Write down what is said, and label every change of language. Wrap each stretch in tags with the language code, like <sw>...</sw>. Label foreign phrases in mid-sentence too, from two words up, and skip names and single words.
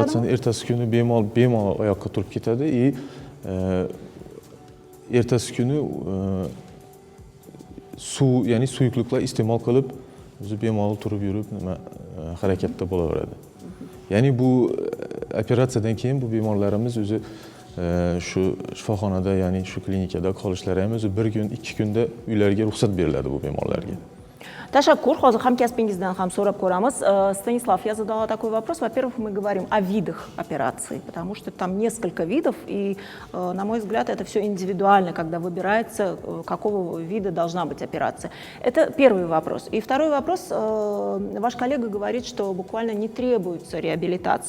<uz>Operatsiyani ertasi kuni bemalol oyoqqa turib ketadi и ertasi kuni suv, ya'ni suyuqliklar iste'mol qilib o'zi bemalol turib yurib, harakatda bo'laveradi. Ya'ni bu operatsiyadan keyin bu bemorlarimiz o'zi shu shifoxonada, ya'ni shu klinikada qolishlari ham o'zi 1 kun, 2 kunda uylariga ruxsat beriladi bu bemorlarga. Tashakkur. Hozir hamkasbingizdan ham so'rab ko'ramiz.</uz> <ru>Станислав, я задала такой вопрос. Во-первых, мы говорим о видах операций, потому что там несколько видов, и, на мой взгляд, это все индивидуально, когда выбирается, какого вида должна быть операция. Это первый вопрос. И второй вопрос. Ваш коллега говорит, что буквально не требуется реабилитации.</ru>